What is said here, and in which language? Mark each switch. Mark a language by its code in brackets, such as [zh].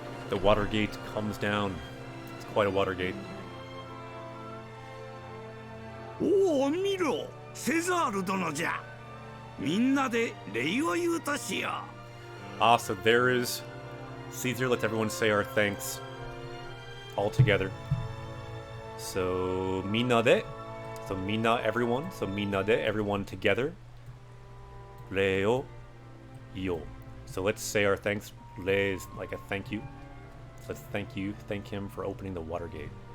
[en] The water gate comes down. It's quite a water gate. [ja] おお、見ろ、セザール殿じゃ。みんなで礼を言うとしよう。 [en] Ah, so there is Caesar. Let's everyone say our thanks all together. So [ja] minna de. [en] So minna, everyone. So [ja] minna de, [en] everyone together. [ja] Reo yo. [en] So let's say our thanks. Re is like a thank you. So let's thank him for opening the water gate.